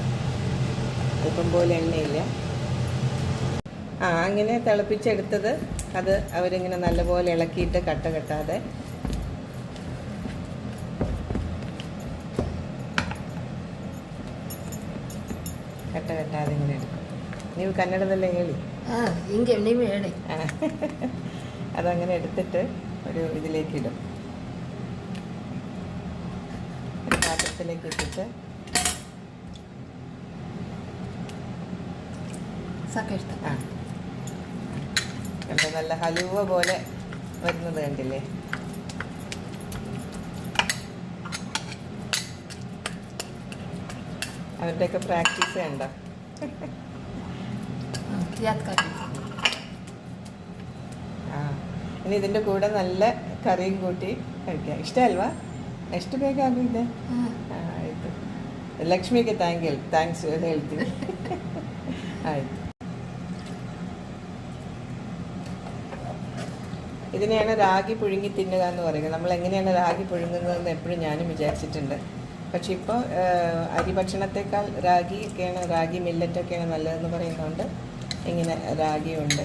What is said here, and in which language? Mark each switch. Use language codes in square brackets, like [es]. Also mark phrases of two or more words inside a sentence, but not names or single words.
[ml] അല്പം പോലെ എണ്ണയില്ല. അങ്ങനെ തിളപ്പിച്ചെടുത്തത് അത് അവരിങ്ങനെ നല്ലപോലെ ഇളക്കിയിട്ട് കട്ട കെട്ടാതെ ഇങ്ങനെ എടുക്കും. [kn] ನೀವು ಕನ್ನಡದಲ್ಲೇ ಹೇಳಿ. ಹಿಂಗೆ ನೀವು ಹೇಳಿ. [ml] അതങ്ങനെ എടുത്തിട്ട് ഒരു ഇതിലേക്കിടും. ഒരു പാത്രത്തിലേക്ക് ഇട്ടിട്ട് കണ്ടോ, നല്ല ഹലുവ പോലെ വരുന്നത് കണ്ടില്ലേ? അവരുടെയൊക്കെ പ്രാക്ടീസ് കണ്ടോ? ഇനി ഇതിൻ്റെ കൂടെ നല്ല കറിയും കൂട്ടി കഴിക്കാം. [kn] ಇಷ್ಟಲ್ವಾ? ಎಷ್ಟು ಬೇಕಾಗಿದೆ? ಆಯಿತು. ಲಕ್ಷ್ಮಿಗೆ ಥ್ಯಾಂಕ್ಸ್ ಹೇಳ್ತೀನಿ. [ml] ആയിട്ട് ഇതിനെയാണ് റാഗി പുഴുങ്ങി തിന്നുക എന്ന് പറയുന്നത്. നമ്മൾ എങ്ങനെയാണ് റാഗി പുഴുങ്ങുന്നതെന്ന് എപ്പോഴും ഞാനും വിചാരിച്ചിട്ടുണ്ട്. പക്ഷെ ഇപ്പോൾ അരി ഭക്ഷണത്തേക്കാൾ റാഗി മില്ലറ്റൊക്കെയാണ് നല്ലതെന്ന് പറയുന്നതുകൊണ്ട് ഇങ്ങനെ റാഗിയുണ്ട്.